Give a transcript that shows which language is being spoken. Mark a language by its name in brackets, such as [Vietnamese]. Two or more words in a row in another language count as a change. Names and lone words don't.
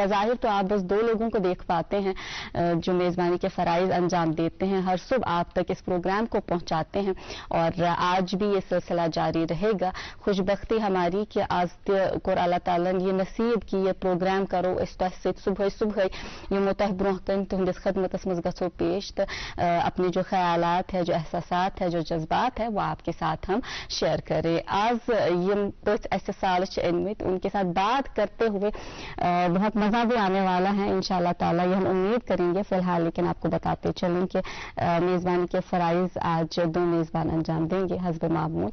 [Hindi] बज़ाहिर तो आप बस 2 लोगों को देख पाते हैं जो मेज़बानी के फ़राइज़ अंजाम देते हैं, हर सुबह आप तक इस प्रोग्राम को पहुंचाते हैं और आज भी ये सिलसिला जारी रहेगा। खुशबख्ती हमारी कि आज को अल्लाह ताला ने ये नसीब की ये प्रोग्राम करो इस सुबह सुबह [Kashmiri] ये मुतह ब्रोह कन तुहंदिस खदमतस मज गसो पेश [Hindi] अपने जो ख्यालात है, जो एहसासात है, जो जज्बात है वो आपके साथ हम शेयर करें। आज ये ऐसे साल इनमें उनके साथ बात करते हुए बहुत मज़ा भी आने वाला है इंशाअल्लाह ताला, ये हम उम्मीद करेंगे। फिलहाल लेकिन आपको बताते चलें कि मेज़बानी के फ़राइज़ आज 2 मेज़बान अंजाम देंगे हस्ब मामूल।